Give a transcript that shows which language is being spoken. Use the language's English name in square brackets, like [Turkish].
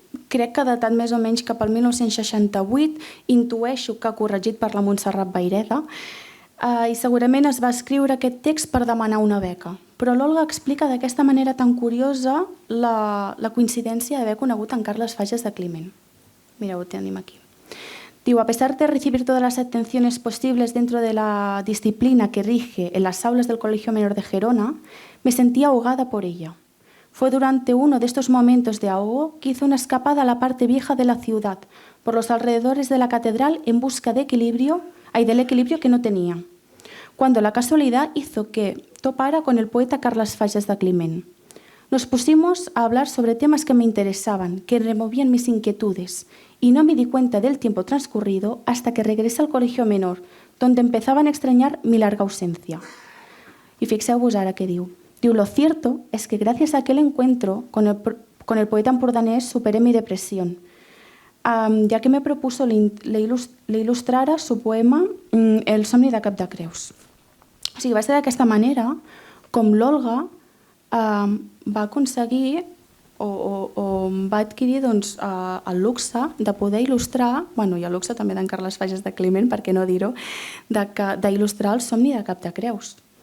[Catalan] Crec que datat més o menys cap al 1968, intueixo que corregit per la Montserrat Vayreda, i segurament es va escriure aquest text per demanar una beca. Però l'Olga explica d'aquesta manera tan curiosa la coincidència d'haver conegut en Carles Fages de Climent. Mireu, ho tenim aquí. [Spanish] Diu, a pesar de recibir todas las atenciones posibles dentro de la disciplina que rige en las aulas del Colegio Menor de Gerona, me sentía ahogada por ella. Fue durante uno de estos momentos de ahogo que hizo una escapada a la parte vieja de la ciudad, por los alrededores de la catedral en busca del equilibrio que no tenía, cuando la casualidad hizo que topara con el poeta Carles Fages de Climent. Nos pusimos a hablar sobre temas que me interesaban, que removían mis inquietudes, y no me di cuenta del tiempo transcurrido hasta que regresé al colegio menor, donde empezaban a extrañar mi larga ausencia. [Catalan] Y fixeu-vos ara què diu. Diu, [Spanish] lo cierto es que gracias a aquel encuentro con el poeta empordanés superé mi depresión, ya que me propuso le ilustrara su poema El somni de Cap de Creus. [Catalan] O sigui, va ser d'aquesta manera com l'Olga va aconseguir o va adquirir el luxe de poder il·lustrar, i el luxe també d'en Carles Fages de Climent, per què no dir-ho, d'il·lustrar el somni de Cap de Creus.